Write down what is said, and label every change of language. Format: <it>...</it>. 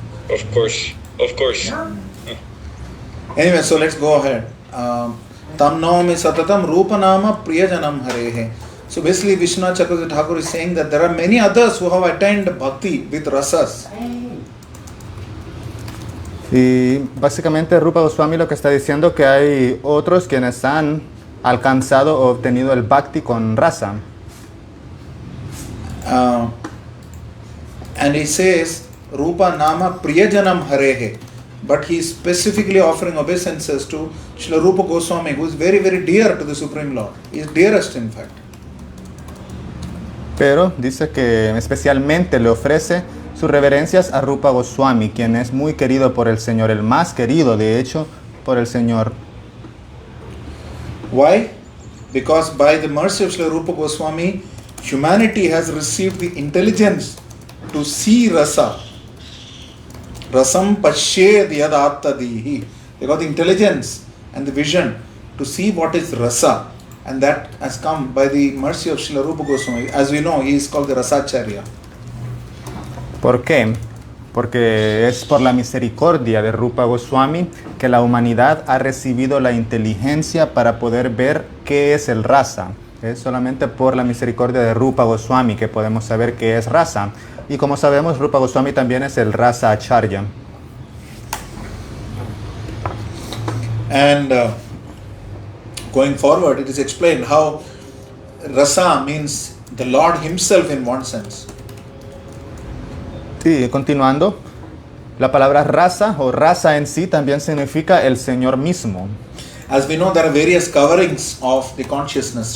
<en>Of course. Anyway, so let's go ahead.</en> <sa>Tam naumi satatam rupanama priyajanam harehe.</sa> <en>So basically Vishwanath Chakravarti Thakur is saying that there are many others who have attained bhakti with rasas.</en> <es>Y básicamente Rupa Goswami lo que está diciendo que hay otros quienes han alcanzado o obtenido el bhakti con rasa.</es> <en>And he says</en> <sa>Rupa Nama Priyajanam Harehe.</sa> <en>But he is specifically offering obeisances to Srila Rupa Goswami, who is very, very dear to the Supreme Lord. He is dearest, in fact.</en> <es>Pero dice que especialmente le ofrece sus reverencias a Rupa Goswami, quien es muy querido por el Señor, el más querido de hecho por el Señor.</es> <en>Why? Because by the mercy of Srila Rupa Goswami, humanity has received the intelligence to see rasa.</en> <sa>Rasam pashyed yadattadihi.</sa> <en>They got the intelligence and the vision to see what is rasa. And that has come by the mercy of Srila Rupa Goswami. As we know, he is called the Rasacharya.</en> <es>¿Por qué? Porque es por la misericordia de Rupa Goswami que la humanidad ha recibido la inteligencia para poder ver qué es el rasa. Es solamente por la misericordia de Rupa Goswami que podemos saber qué es rasa. Y como sabemos, Rupa Goswami también es el Rasa Acharya.</es> <en>And going forward, it is explained how rasa means the Lord himself in one sense.</en> <es>Sí, continuando, la palabra rasa o rasa en sí también significa el Señor mismo.</es> <en>As we know, there are various coverings of the consciousness.</en>